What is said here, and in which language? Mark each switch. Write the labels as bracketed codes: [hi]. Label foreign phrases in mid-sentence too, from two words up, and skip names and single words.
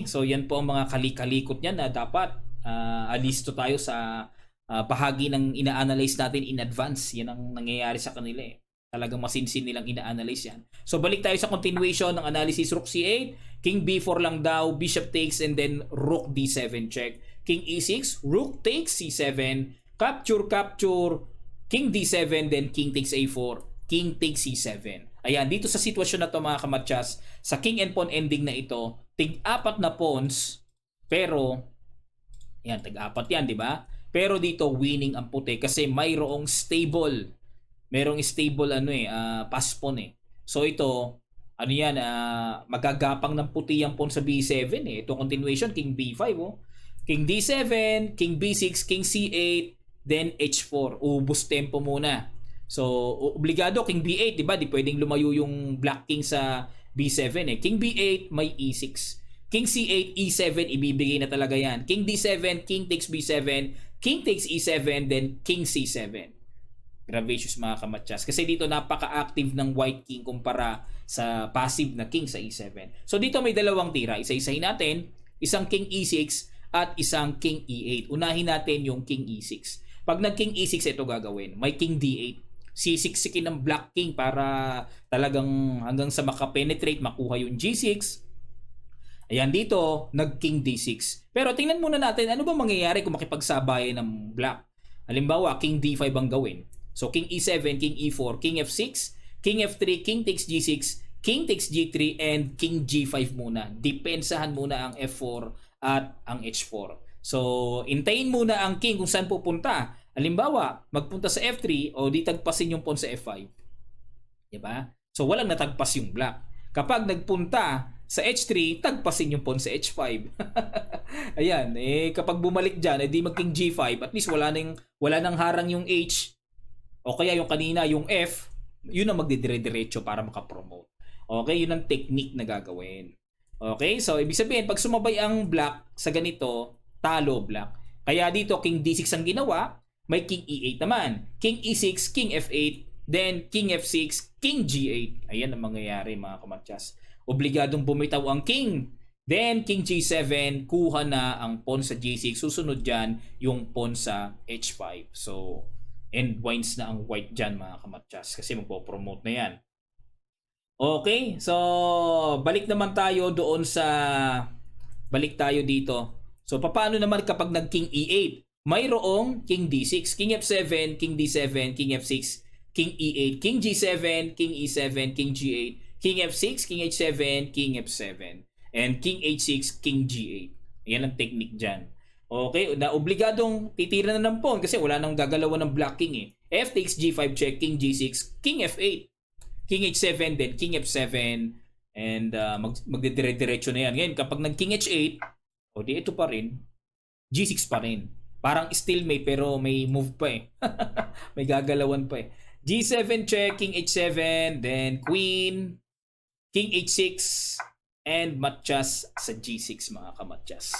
[tl] So, yan po ang mga kalikalikot niyan na dapat alisto tayo sa bahagi ng ina-analyze natin [en] in advance. [tl] Yan ang nangyayari sa kanila eh. Talagang masinsin nilang ina-analyze yan. So, balik tayo sa continuation ng analysis. [en] Rook C8, King B4 lang daw, Bishop takes, and then Rook D7 check. King E6, Rook takes C7, capture, King D7, then King takes A4, King takes C7. [tl] Ayan, dito sa sitwasyon na to mga kamatyas, sa [en] King and Pawn ending [tl] na ito, tig-apat na pawns, pero, ayan, tig-apat yan, di ba? Pero dito, winning ang puti kasi mayroong [en] stable pass pawn [tl] eh. So ito, ano yan, magagapang ng puti ang pawn sa B7 eh. Ito continuation, [en] King B5 oh. King D7, King B6, King C8, then H4. [tl] Ubus tempo muna. So, obligado [en] King B8, [tl] di ba? Di pwedeng lumayo yung [en] Black King [tl] sa B7 eh. [en] King B8, [tl] may E6. [en] King C8, E7, [tl] ibibigay na talaga yan. [en] King D7, King takes B7, King takes E7, then King C7. [tl] Gravacious mga kamatyas. Kasi dito napaka-active ng [en] White King [tl] kumpara sa passive na King sa E7. So dito may dalawang tira. Isa-isahin natin. Isang [en] King E6 [tl] at isang [en] King E8. [tl] Unahin natin yung [en] King E6. [tl] Pag nag- [en] King E6, [tl] ito gagawin. May [en] King D8. [tl] Sisiksikin ng [en] Black King [tl] para talagang hanggang sa makapenetrate, makuha yung G6. Ayan dito, nag- [en] King D6. [tl] Pero tingnan muna natin, ano ba mangyayari kung makipagsabayan ng Black? Halimbawa, [en] King D5 [tl] ang gawin. So, [en] King E7, King E4, King F6, King F3, King takes G6, King takes G3, and King G5 muna. [tl] Depensahan muna ang F4 at ang H4. So, intayin muna ang King kung saan pupunta. Halimbawa, magpunta sa F3 o di tagpasin yung pawn sa F5. Diba? So, walang natagpas yung Black. Kapag nagpunta sa H3, tagpasin yung pawn sa H5. Ayan, kapag bumalik dyan, di mag- [en] King G5, [tl] at least wala nang harang yung H, o kaya yung kanina, yung F, yun ang magdidire-diretso para makapromote. Okay, yun ang technique na gagawin. Okay, so ibig sabihin, pag sumabay ang Black sa ganito, talo Black. Kaya dito, [en] King D6 [tl] ang ginawa, may [en] King E8 [tl] naman. [en] King E6, King F8, then King F6, King G8. [tl] Ayan ang mangyayari mga kamatyas. Obligadong bumitaw ang King. [en] Then, king G7, [tl] kuha na ang pawn sa G6. Susunod dyan, yung pawn sa H5. So, end wines na ang white dyan, mga kamatsas. Kasi magpo-promote na yan. Okay, so balik naman tayo doon sa... Balik tayo dito. So, paano naman kapag nag- [en] king E8? Mayroong king D6, king F7, king D7, king F6, king E8, king G7, king E7, king G8, king F6, king H7, king F7, and king H6, king G8. [tl] Yan ang technique dyan. Okay, na obligadong titira na ng pawn kasi wala nang gagalawan ng [en] black king [tl] eh. [en] F takes G5 check, king G6, king F8, king H7, then king F7, and [tl] magdidire-diretso na yan. Ngayon, kapag nag- [en] king H8, [tl] o di ito pa rin, G6 pa rin. Parang still may pero may move pa eh. May gagalawan pa eh. [en] G7 check, king H7, then queen, king H6, and [tl] matchas sa G6 mga kamatyas.